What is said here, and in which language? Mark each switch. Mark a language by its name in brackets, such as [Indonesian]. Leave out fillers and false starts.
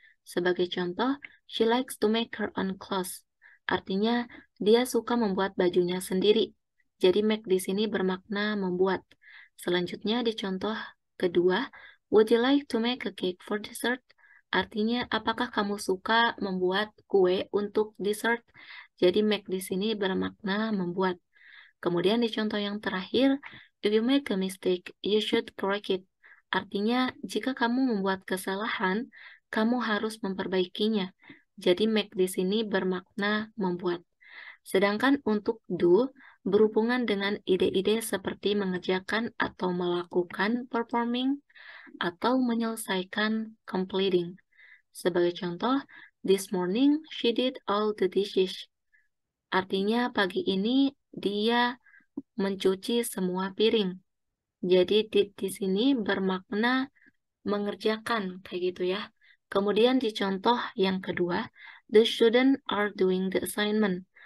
[Indonesian] Sebagai contoh, [English] she likes to make her own clothes. [Indonesian] Artinya, dia suka membuat bajunya sendiri. Jadi make di sini bermakna membuat. Selanjutnya di contoh kedua, [English] would you like to make a cake for dessert? [Indonesian] Artinya, apakah kamu suka membuat kue untuk dessert? Jadi make di sini bermakna membuat. Kemudian di contoh yang terakhir, [English] if you make a mistake, you should correct it. [Indonesian] Artinya, jika kamu membuat kesalahan, kamu harus memperbaikinya. Jadi make di sini bermakna membuat. Sedangkan untuk do, berhubungan dengan ide-ide seperti mengerjakan atau melakukan, performing, atau menyelesaikan, completing. Sebagai contoh, [English] this morning she did all the dishes. [Indonesian] Artinya pagi ini dia mencuci semua piring. Jadi di sini bermakna mengerjakan kayak gitu ya. Kemudian di contoh yang kedua, [English] the student are doing the assignment.